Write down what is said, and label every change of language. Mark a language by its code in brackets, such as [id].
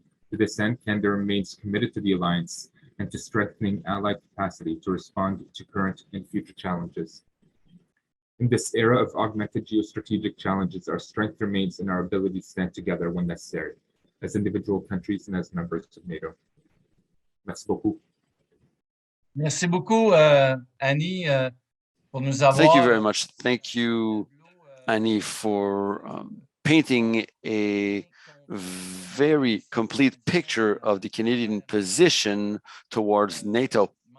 [en] To this end, Canada remains committed to the alliance and to strengthening allied capacity to respond to current and future challenges. In this era of augmented geostrategic challenges, our strength remains in our ability to stand together when necessary, as individual countries and as members of NATO. [fr] Merci beaucoup. Merci beaucoup, Hani, pour nous avoir. [en] Thank you very much. Thank you, Hani, for painting a very complete picture of the Canadian position towards NATO.